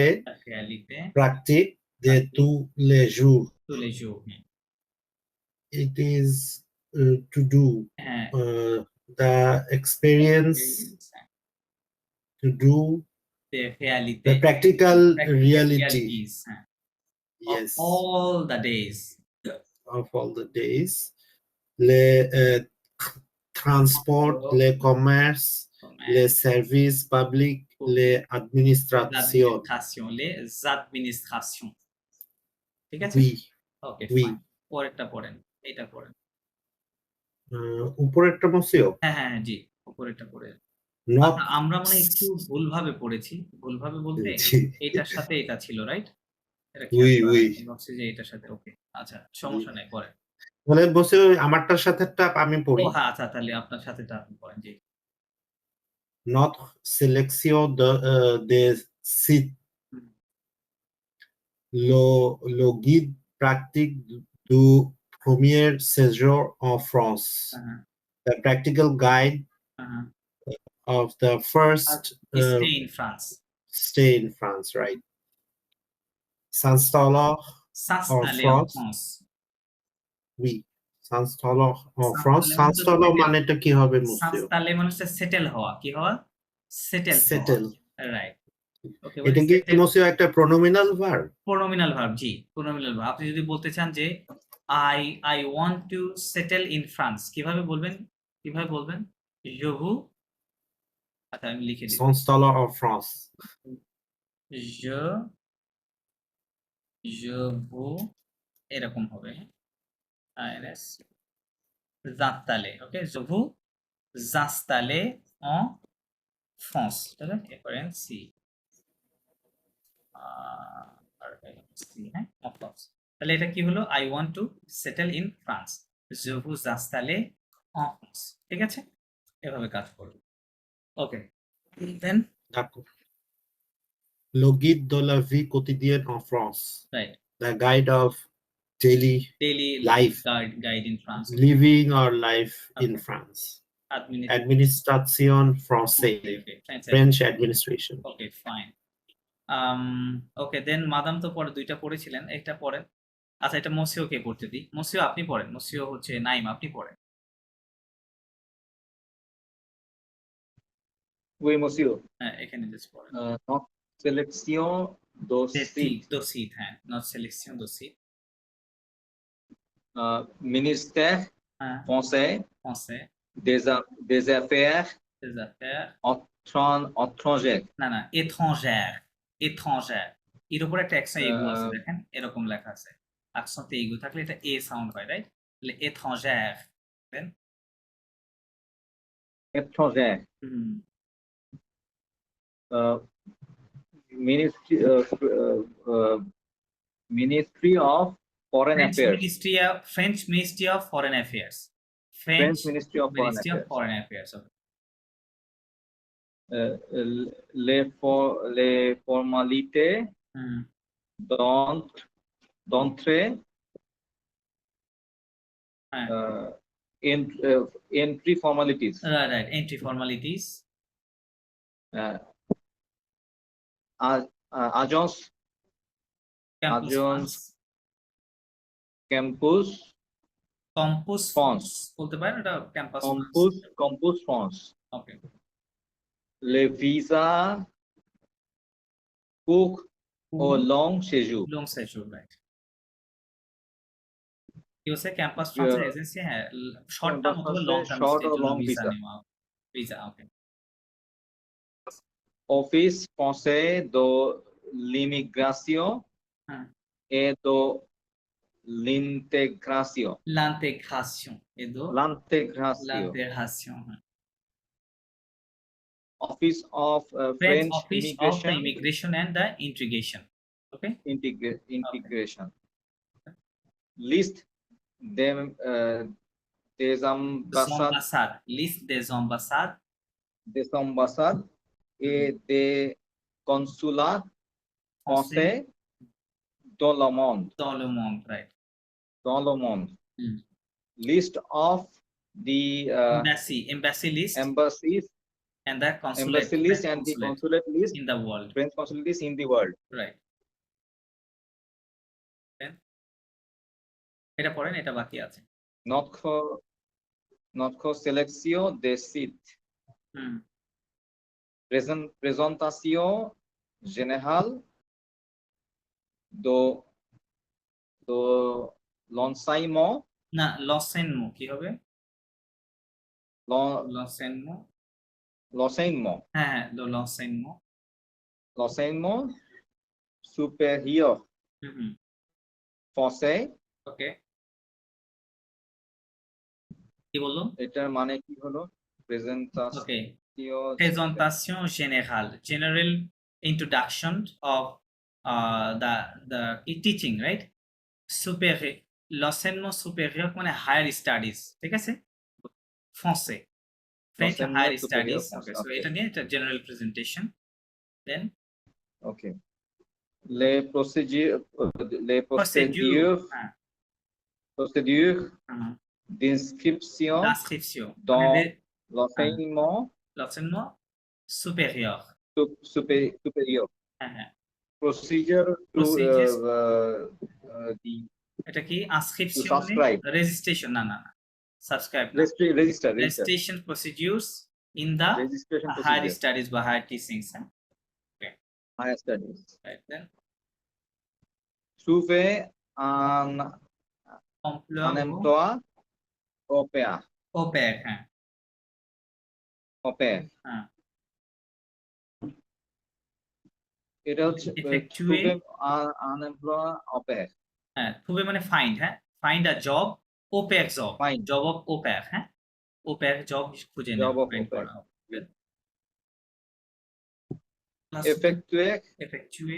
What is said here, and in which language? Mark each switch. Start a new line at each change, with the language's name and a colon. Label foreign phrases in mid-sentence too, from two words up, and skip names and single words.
Bangla: রিয়ালিতে
French: pratique de tous les jours.
Bangla: চলে যাও
English: It is to do
Bangla: হ্যাঁ
English: the experience, to do
Bangla: রিয়ালিতে
English: the practical reality,
Bangla: হ্যাঁ
English: yes, all the days of all the days.
French: Les transports, les commerces, les services publics, les administrations. les administrations
Bangla: ঠিক আছে
French: Oui,
Bangla: ওকে
French: oui.
Bangla: পরেরটা পড়েন এটা পড়েন উপরেরটা মসিও হ্যাঁ হ্যাঁ হ্যাঁ, জি উপরেরটা পড়ে
English: not
Bangla: আমরা মনে হয় একটু ভুলভাবে পড়েছি ভুলভাবে বলতে জি। এটার সাথে এটা ছিল রাইট এটা
French: Oui, oui.
Bangla: ভাবছি যে এটার সাথে ওকে আচ্ছা সমস্যা নাই পড়েন বলে বসে আমারটার সাথে আমি পড়ি ও হ্যাঁ আচ্ছা তাহলে আপনার সাথেটা আপনি পড়েন জি
French: notre sélection des sites,
Bangla: হুম,
French: le guide pratique du premier séjour en France,
Bangla: হ্যাঁ,
English: the practical guide
Bangla: হ্যাঁ,
English: of the first stay in France stay in France, right?
French: S'installer s'installer en France. France oui, s'installer en S'installer France.
Bangla: মানে তো
French: s'installer
English: settle-
Bangla: মানেটা কি হবে মুসিও? s'installer মানে হচ্ছে সেটেল হওয়া কি হওয়া সেটেল
English: Settle. right okay
Bangla: এটা কি মুসিও একটা
English: pronominal verb? pronominal verb
Bangla: জি
English: pronominal verb
Bangla: আপনি যদি বলতে চান যে
English: I want to settle in France
Bangla: কিভাবে বলবেন
French: je vous
Bangla: আচ্ছা আমি লিখে দিই
French: S'installer en France. je vous
Bangla: এরকম হবে INS j'installer ওকে
French: je vous j'installer en France
Bangla: ঠিক আছে এরপরে সি হ্যাঁ
French: en France
Bangla: তাহলে এটা কি হলো
English: I want to settle in France
French: je vous installer en France
Bangla: ঠিক আছে এভাবে কাজ করবে
English: okay then
French: D'accord. Le guide de la vie quotidienne en France.
Bangla: রাইট
English: The guide of daily daily Life. guide in France living or life in Okay. France. administration
French: Administration française.
English: French administration. okay fine okay then
Bangla: মাদাম তো পরে দুইটা পড়েছিলেন একটা পড়েন আচ্ছা এটা মসিও কে পড়তে দিই মসিও আপনি পড়েন মসিও হচ্ছে নাইম আপনি পড়েন
French: Oui, monsieur.
Bangla: হ্যাঁ এখানে জাস্ট পড়েন
French: Notre sélection d'aussi
Bangla: দোসিত হ্যাঁ
French: notre sélection des sites ministère হ্যাঁ français français des affaires des affaires étrangères.
Bangla: না না étrangère এর উপর একটা এক্সট্রা ইগো আছে দেখেন এরকম লেখা আছে আকসন্তে ইগো থাকলে এটা এ সাউন্ড হয় রাইট তাহলে étrangère দেন
French: Étrangères.
Bangla: হুম
English: Ministry Ministry of Foreign Affairs. French Ministry of Foreign Affairs. French Ministry of Foreign Ministry of Affairs. Foreign Affairs. Okay.
French: Les formalités Hmm. d'entrée
Bangla: হ্যাঁ
English: entry formalities, right entry formalities
French: agents,
Bangla: ক্যাম্পাস
French: Agents,
Bangla: ফান্ডস
French: campus,
Bangla: কম্পোজ
French: Fonds.
Bangla: বলতে পারেন, এটা ক্যাম্পাস
French: campus fonds,
Bangla: ওকে
French: les visas court ou long séjour,
English: long session
Bangla: রাইট কি হচ্ছে
English: campus transfer agency,
Bangla: হ্যাঁ
English: short term campus
Bangla: অথবা
English: transfer, long term short
Bangla: স্টের
English: or
Bangla: জন্য
English: long
Bangla: ভিসা
English: visa.
Bangla: নেওয়া ভিসা ওকে
French: Office français de l'immigration
Bangla: হ্যাঁ
French: et de l'intégration, l'intégration et de l'intégration, l'intégration হ্যাঁ
English: Office of French French Office of the Immigration Immigration and the Integration okay Integration. List them des
French: des ambassades, ambassades liste des ambassades et des consulats français dans le monde, dans le monde right Hmm.
English: List of the embassy list embassies, and the consulate embassy list and the consulate consulate list, in the world French consulates in the world. right then
Bangla: এটা পড়েন, এটা বাকি আছে
French: Notre sélection des sites,
Bangla: হুম
French: présentation générale de l'enseignement,
Bangla: না l'enseignement কি হবে l'enseignement
French: l'enseignement
Bangla: হ্যাঁ হ্যাঁ l'enseignement
French: l'enseignement supérieur
Bangla: হুম
French: français,
Bangla: ওকে কি বললো এটার মানে কি হলো?
French: Présentation
English: ওকে
French: presentation générale
English: general introduction of the teaching right
French: supérieur l'enseignement supérieur
English: মানে higher studies
Bangla: ঠিক আছে
English: français French
French: L'enseignement
English: higher
French: supérieur
English: studies
French: français,
English: okay so okay.
Bangla: এটা নিয়ে এটা
English: general presentation then
French: Okay. Les procédures
Bangla: হ্যাঁ হুম,
French: d'inscription
English: description
French: dans
Bangla: মানে
French: l'enseignement l'enseignement supérieur supérieur.
Bangla: হ্যাঁ হ্যাঁ
English: Procedure to Procedures. the
Bangla: এটা কি আনস্ক্রিপশন
English: To subscribe.
Bangla: রেজিস্ট্রেশন না সাবস্ক্রাইব
English: register registration procedures in the registration higher procedure, স্টাডিজ বা higher teachings higher studies. right then
French: Trouver un emploi au pair,
Bangla: ওপেক হ্যাঁ হ্যাঁ এটা হচ্ছে
English: Effectuate.
French: trouver un emploi au pair.
Bangla: হ্যাঁ খুবই মানে ফাইন্ড হ্যাঁ
English: find a job OPEC job Find. job of OPEC
Bangla: হ্যাঁ
English: OPEC job
Bangla: খুঁজে
English: Job
Bangla: নেওয়া
English: of
Bangla: ফাইন্ড
English: OPEC.
Bangla: করা
French: Effectuer
Bangla: এফেক্চুয়ে